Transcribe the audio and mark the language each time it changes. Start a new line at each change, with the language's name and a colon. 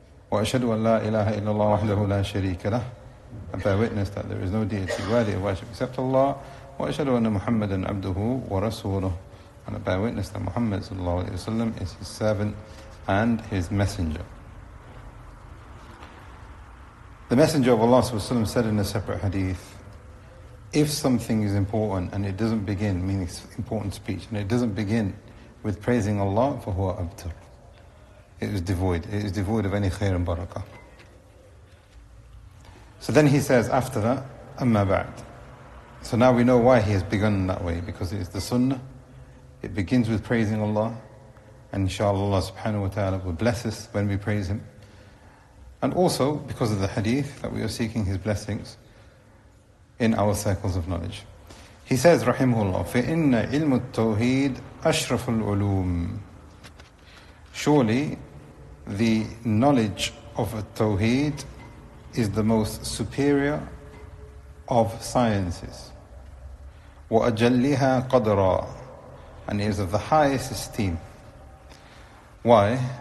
Arabic: وأشهد أن لا إله إلا الله وحده لا شريك له.
English: And bear witness that there is no deity worthy of worship except Allah.
Arabic: وأشهد أن محمدا عبده ورسوله.
English: And bear witness that Muhammad
Arabic: صلى الله عليه وسلم
English: is his servant and his messenger. The Messenger of Allah
Arabic: صلى الله عليه وسلم
English: said in a separate hadith, if something is important and it doesn't begin, meaning it's important speech, and it doesn't begin with praising Allah,
Arabic: فهو أبتر.
English: It is devoid of any khair and barakah. So then he says after that,
Arabic: أما بعد.
English: So now we know why he has begun that way, because it is the sunnah. It begins with praising Allah, and inshallah Allah subhanahu wa ta'ala will bless us when we praise him. And also because of the hadith that we are seeking his blessings in our circles of knowledge. He says, rahimahullah,
Arabic: فَإِنَّ عِلْمُ التَّوْهِيدِ أَشْرَفُ الْعُلُومِ.
English: Surely the knowledge of a tawheed is the most superior of sciences.
Arabic: وَأَجَلِّهَا قَدْرًا.
English: And it is of the highest esteem. Why?